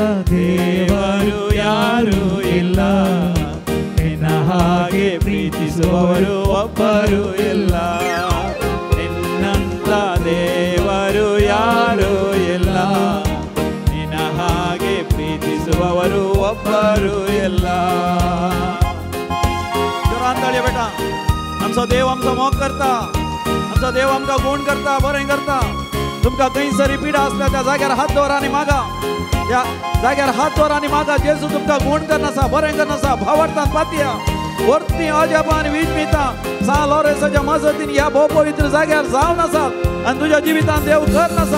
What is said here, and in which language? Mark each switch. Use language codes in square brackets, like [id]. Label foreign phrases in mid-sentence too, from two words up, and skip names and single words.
[kn] ದೇವರು ಯಾರೂ ಇಲ್ಲ, ನಿನ್ನ ಹಾಗೆ ಪ್ರೀತಿಸುವವರು ಒಬ್ಬರು ಇಲ್ಲ, ನಿನ್ನಂತ ದೇವರು ಯಾರೂ ಇಲ್ಲ, ನಿನ್ನ ಹಾಗೆ ಪ್ರೀತಿಸುವವರು ಒಬ್ಬರು ಇಲ್ಲ. [kok] जोरान बेटा, आमचा देव आमचा मोग करता, आमचा देव आमका गुण करता, बरें करता. तुमका खंयसरी पिडा असल्या त्या जाग्यार हात दवर आनी मागा, त्या जाग्यार हात दवर आनी मागा. जेजू तुमका गुण करनासा, बरें करनासा, भावार्थान पातया वरती अजापान विजमिता सालोरेसाच्या मजतीन ह्या भोव पवित्र जाग्यार जावन आसात आनी तुज्या जिवितान देव कर नासा.